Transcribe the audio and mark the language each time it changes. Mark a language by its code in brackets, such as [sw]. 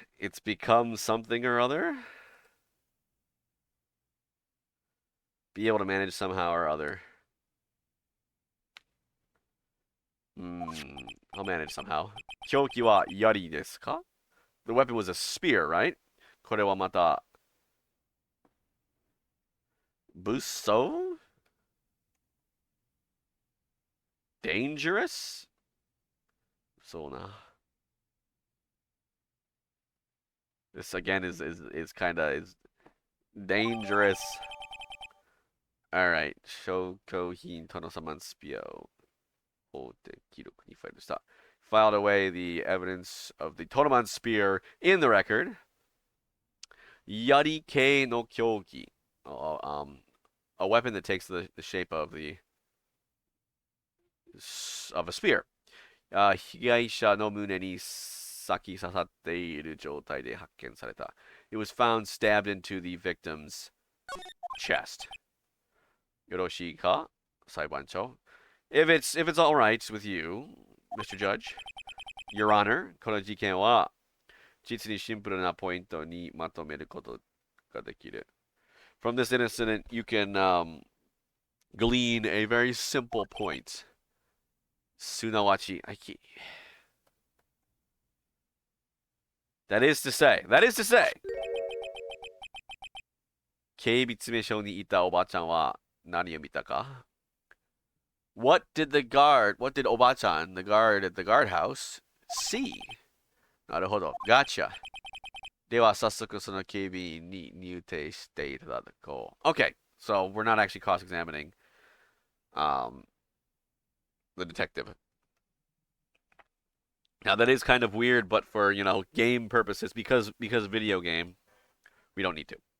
[en] It's become something or other? Be able to manage somehow or other. I'll manage somehow. [ja] 凶器は槍ですか? [en] The weapon was a spear, right? [ja] これはまた Busso? [en] Dangerous? [ja] そうな. [en] This again is kind of dangerous. All right. [ja] 証拠品とのサマンスピアを法的記録にファイルした. [en] Filed away the evidence of the Totoman spear in the record. [ja] Yari kei no kyoki. [en] A weapon that takes the shape of a spear. [ja] 被害者の胸に先刺さっている状態で発見された. [en] It was found stabbed into the victim's chest. [ja] よろしいか、裁判長? [en] If it's all right with you, Mr. Judge, Your Honor, [ja] この事件は実にシンプルなポイントにまとめることができる. [en] From this incident, you can glean a very simple point. [ja] すなわち、 [en] That is to say, [ja] 警備詰め所にいたおばちゃんは何を見たか? [en] What did Oba-chan, the guard at the guardhouse, see? [ja] なるほど。 [en] Gotcha. [ja] では、早速その警備員に入廷していただこう. [en] Okay, so we're not actually cross-examining the detective. Now, that is kind of weird, but for, game purposes, because video game, we don't need to.